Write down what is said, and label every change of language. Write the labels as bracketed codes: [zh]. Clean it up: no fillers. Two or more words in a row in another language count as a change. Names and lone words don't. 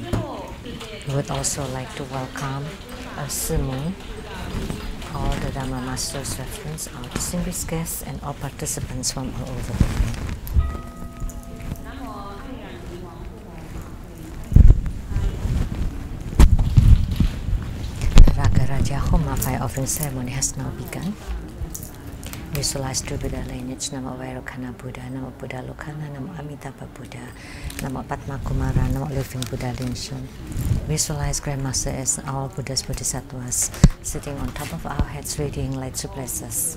[en] We would also like to welcome our Myoo, all the Dharma Masters reference, our distinguished guests, and all participants from all over the world. Ragaraja Homa fire offering ceremony has now begun. Visualize true Buddha lineage, Namo Vairocana Buddha, Namo Buddha Lokana, Namo Amitabha Buddha, Namo Padma Kumara, Namo Living Buddha Lian-Sheng. Visualize Grandmaster as all Buddhas Bodhisattvas sitting on top of our heads, radiating light to bless us.